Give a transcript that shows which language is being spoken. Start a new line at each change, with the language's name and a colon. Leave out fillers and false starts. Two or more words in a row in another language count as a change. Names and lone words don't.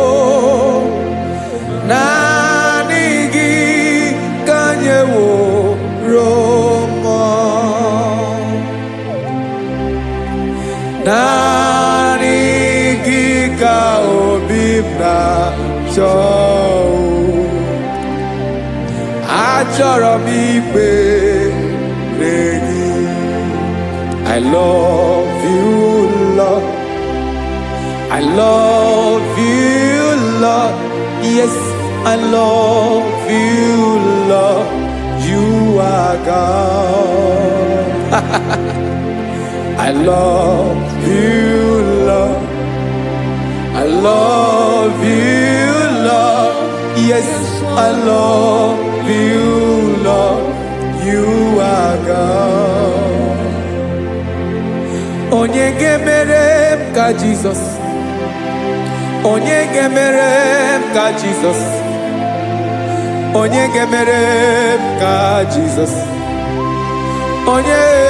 Igbo: naanị gị ka anyị wụrụ mọ naanị gị ka obi m na-achọ achọrọ m ikpere gị
English: I love you, Lord. I love you, Lord. Yes, I love you, Lord. You are God. I love you, Lord. I love you, Lord. Yes, I love you, Lord. You are God.
Igbo: Onye ga-emere m ka Jizọs onye ga-emere m ka Jizọs onye ga-emere m ka Jizọs onye